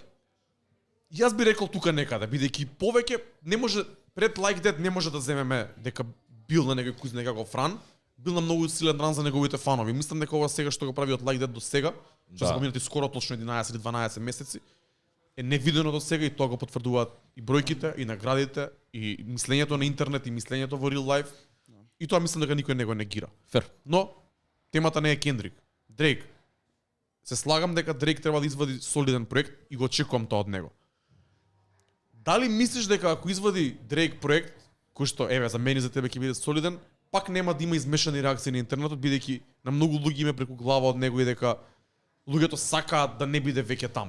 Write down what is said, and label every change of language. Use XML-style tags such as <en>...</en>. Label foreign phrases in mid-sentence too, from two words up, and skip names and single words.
<mk>Јас би рекол тука некаде, бидејќи повеќе не може пред Like That не може да земеме дека бил на некој куз некаков ран, бил на многу силен ран за неговите фанови. Мислам дека ова сега што го прави од Like That до сега, што Да. се поминати скоро точно 11 или 12 месеци, е невидено до сега и тоа го потврдуваат и бројките, и наградите, и мислењето на интернет, и мислењето во</mk> <en>real life.</en> <mk>И тоа мислам дека никој не го негира. Фер. Но темата не е Кендрик. Дрейк. Се слагам дека Дрейк треба да извади солиден проект и го очекувам тоа од него. Дали мислиш дека ако извади Дрейк проект, кој што еве за мене и за тебе ќе биде солиден, пак нема да има измешани реакции на интернетот, бидејќи на многу луѓе име преку глава од него и дека луѓето сакаат да не биде веќе таму.</mk>